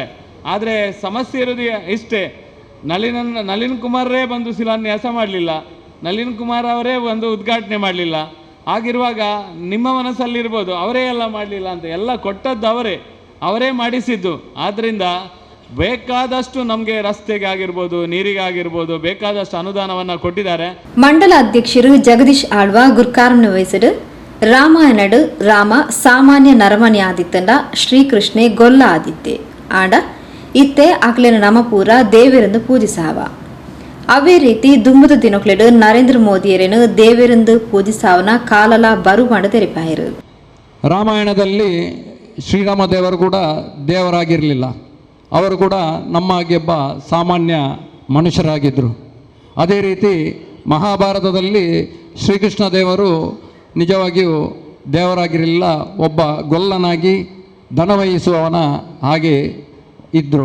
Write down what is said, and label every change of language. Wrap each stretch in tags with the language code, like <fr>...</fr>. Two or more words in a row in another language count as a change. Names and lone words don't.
<kn>ಆದರೆ ಸಮಸ್ಯೆ ಇರೋದು ಇಷ್ಟೇ, ನಳಿನ್ ಕುಮಾರರೇ ಬಂದು ಶಿಲಾನ್ಯಾಸ ಮಾಡಲಿಲ್ಲ, ನಳಿನ್ ಕುಮಾರ್ ಅವರೇ ಒಂದು ಉದ್ಘಾಟನೆ ಮಾಡಲಿಲ್ಲ. ಆಗಿರುವಾಗ ನಿಮ್ಮ ಮನಸ್ಸಲ್ಲಿರ್ಬೋದು ಅವರೇ ಎಲ್ಲ ಮಾಡಲಿಲ್ಲ ಅಂತ. ಎಲ್ಲ ಕೊಟ್ಟದ್ದು ಅವರೇ ಮಾಡಿಸಿದ್ದು. ಆದ್ದರಿಂದ ಬೇಕಾದಷ್ಟು ನಮಗೆ ರಸ್ತೆಗಾಗಿರ್ಬೋದು, ನೀರಿಗಾಗಿರ್ಬೋದು ಬೇಕಾದಷ್ಟು ಅನುದಾನವನ್ನು ಕೊಟ್ಟಿದ್ದಾರೆ.</kn> <tcy>ಮಂಡಲ ಅಧ್ಯಕ್ಷರು ಜಗದೀಶ್ ಆಳ್ವ ಗುರ್ಕಾರನ ವಹಿಸಿಡು ರಾಮಾಯಣಡು ರಾಮ ಸಾಮಾನ್ಯ ನರಮಣಿ ಆದಿತ್ತಂಡ ಶ್ರೀಕೃಷ್ಣೆ ಗೊಲ್ಲ ಆದಿತ್ತೆ ಆಂಡ ಇತ್ತೆ ಅಕ್ಲೆನ ನಮಪೂರ ದೇವರೆಂದು ಪೂಜಿಸಾವ. ಅವೇ ರೀತಿ ದುಂಬದ ದಿನಕ್ಲೆಡು ನರೇಂದ್ರ ಮೋದಿಯರೇನು ದೇವರೆಂದು ಪೂಜಿಸಾವನ ಕಾಲಲ ಬರು ಮಾಡ ತೆರಿಪಾಯರು.</tcy> <kn>ರಾಮಾಯಣದಲ್ಲಿ ಶ್ರೀರಾಮ ದೇವರು ಕೂಡ ದೇವರಾಗಿರಲಿಲ್ಲ. ಅವರು ಕೂಡ ನಮ್ಮ ಹಾಗೆಬ್ಬ ಸಾಮಾನ್ಯ ಮನುಷ್ಯರಾಗಿದ್ದರು. ಅದೇ ರೀತಿ ಮಹಾಭಾರತದಲ್ಲಿ ಶ್ರೀಕೃಷ್ಣ ದೇವರು ನಿಜವಾಗಿಯೂ ದೇವರಾಗಿರಲಿಲ್ಲ, ಒಬ್ಬ ಗೊಲ್ಲನಾಗಿ ದನವಹಿಸುವವನ ಹಾಗೆ ಇದ್ದರು.</kn>